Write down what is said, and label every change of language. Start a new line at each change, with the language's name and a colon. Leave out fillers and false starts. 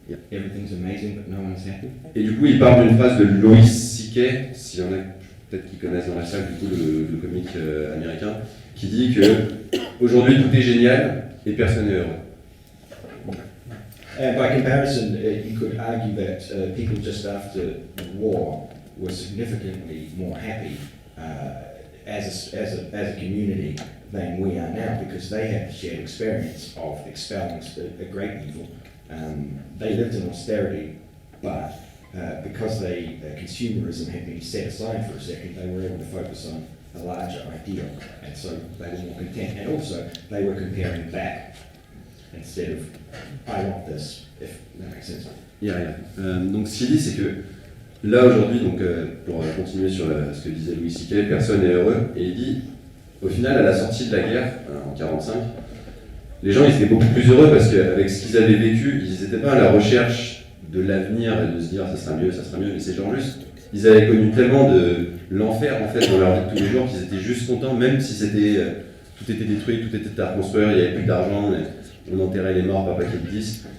English: Everything's amazing but no one's happy.
French: Et du coup, il part d'une phrase de Louis C.K., s'il y en a peut-être qui connaissent dans la salle, du coup, le comique américain, qui dit que aujourd'hui tout est génial et personne n'est heureux.
English: And by comparison, you could argue that people just after the war were significantly more happy as a community than we are now, because they had the shared experience of expelling a great evil. They lived in austerity, but because consumerism had been set aside for a second, they were able to focus on a larger ideal, and so they were more content. And also, they were comparing back instead of I want this, if that makes sense.
French: Donc ce qu'il dit, c'est que là aujourd'hui, donc pour continuer sur ce que disait Louis C.K., personne n'est heureux, et il dit, au final, à la sortie de la guerre, en 1945, les gens ils étaient beaucoup plus heureux parce qu'avec ce qu'ils avaient vécu, ils n'étaient pas à la recherche de l'avenir et de se dire ça sera mieux, mais c'est genre juste, ils avaient connu tellement de l'enfer en fait dans leur vie de tous les jours qu'ils étaient juste contents, même si c'était tout était détruit, tout était à reconstruire, il n'y avait plus d'argent, on enterrait les morts par paquet de 10.